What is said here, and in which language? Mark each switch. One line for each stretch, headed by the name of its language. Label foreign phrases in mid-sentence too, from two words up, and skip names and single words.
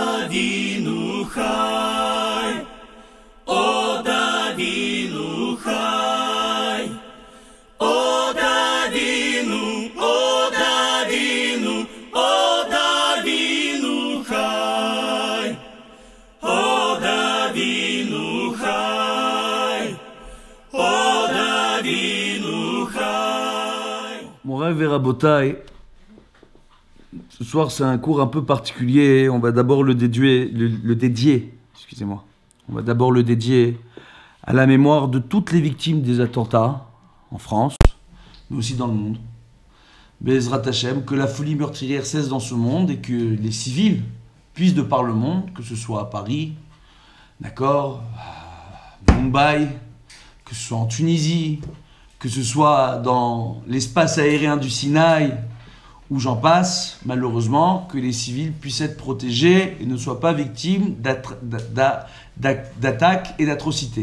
Hebrew: אבינו חי, עוד אבינו חי, עוד אבינו, עוד אבינו, עוד אבינו חי, עוד אבינו חי, עוד אבינו חי.
French: Mon rêve est Rabotai. Ce soir, c'est un cours un peu particulier. On va d'abord le dédier, excusez-moi. On va d'abord le dédier à la mémoire de toutes les victimes des attentats en France, mais aussi dans le monde.
Hebrew: בעזרת השם,
French: que la folie meurtrière cesse dans ce monde et que les civils puissent de par le monde, que ce soit à Paris, d'accord, à Mumbai, que ce soit en Tunisie, que ce soit dans l'espace aérien du Sinaï, où j'en passe, malheureusement, que les civils puissent être protégés et ne soient pas victimes d'attaques et d'atrocités.